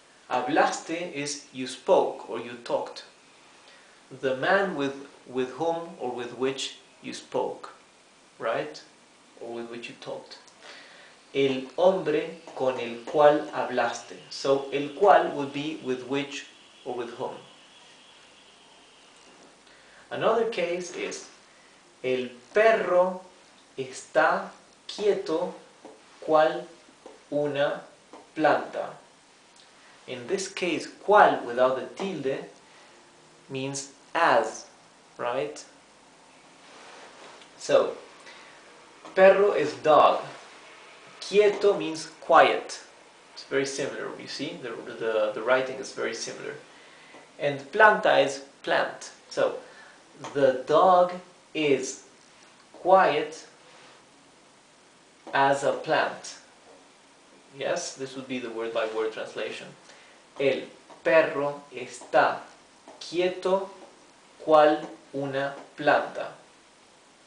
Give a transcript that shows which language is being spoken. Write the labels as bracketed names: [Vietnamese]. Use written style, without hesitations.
[English] Hablaste is you spoke or you talked. The man with whom or with which you spoke, right? Or with which you talked. [Spanish] El hombre con el cual hablaste. [English] So, el cual would be with which or with whom. Another case is el perro está quieto cual una planta. In this case, cual without the tilde means as, right? So, perro is dog. Quieto means quiet. It's very similar, you see? The writing is very similar. And planta is plant. So, the dog is quiet as a plant. Yes, this would be the word-by-word translation. [Spanish] El perro está quieto cual una planta. [English] And cual is